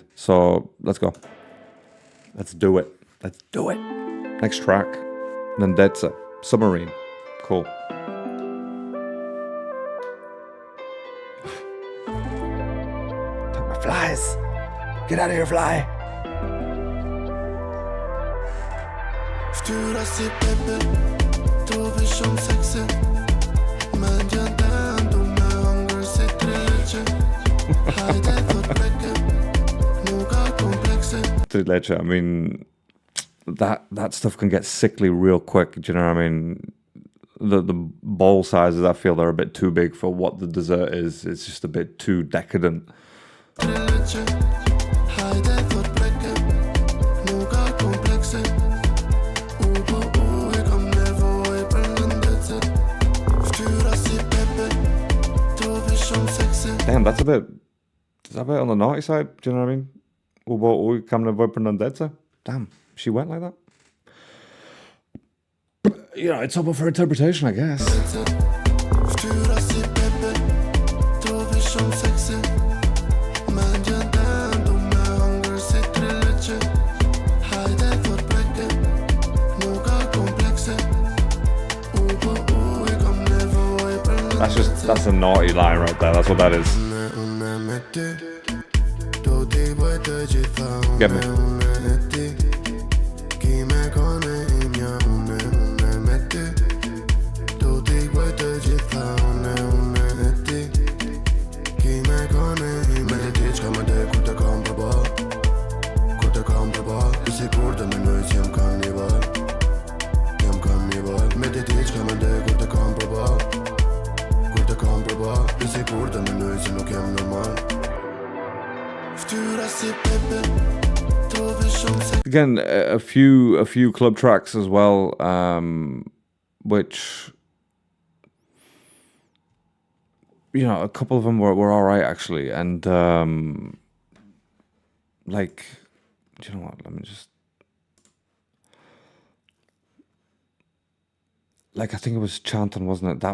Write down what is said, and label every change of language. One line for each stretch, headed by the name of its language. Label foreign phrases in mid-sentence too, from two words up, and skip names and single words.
English: So let's go. Let's do it. Let's do it. Next track, NENDETSE, Submarine. Cool. Take my flies. Get out of here, fly.
Albanian: Ftyra si pepe, trupi shumë seksi Mendjen tendu me hëngër si treqe Hajde thot preke, nuk ka komplekse
English: I mean, that stuff can get sickly real quick. Do you know what I mean? The bowl sizes, I feel they're a bit too big for what the dessert is. It's just a bit too decadent.
Albanian: Treqe, hajde thot preke, nuk ka komplekse e kam nevoj për nëndetse Ftyra si pepe, trupi shumë seksi
English: Damn, is that a bit on the naughty side? Do you know what I mean?
Albanian: Ubo kam nevoj për nëndetse.
English: Damn, she went like that. But, you know, it's open for interpretation, I guess.
Albanian: Ftyra si pepe, trupi shumë seksi Mendjen tendu me hëngër si treqe Hajde thot preke, nuk ka komplekse e kam nevoj për
English: That's a naughty line right there. That's what that is.
Albanian: Une me ty Do t'i bëj të gjitha
English: Get me.
Albanian: Une e ti Ki me kone imja Une me ty Do t'i bëj të gjitha Une e ti Ki me kone imja Me të ti qka më de kur të kam përba Kur të kam përba I sigur të menoj që jam kannibal Jam kannibal Me të ti qka më de kur të kam përba Kur të kam përba I sigur të menoj që nuk jam normal Ftyra si pepe, trupi shumë seksi
English: Again, a few club tracks as well, which, you know, a couple of them were all right actually, and like, do you know what? Let me just, like, I think it was Chanton, wasn't it?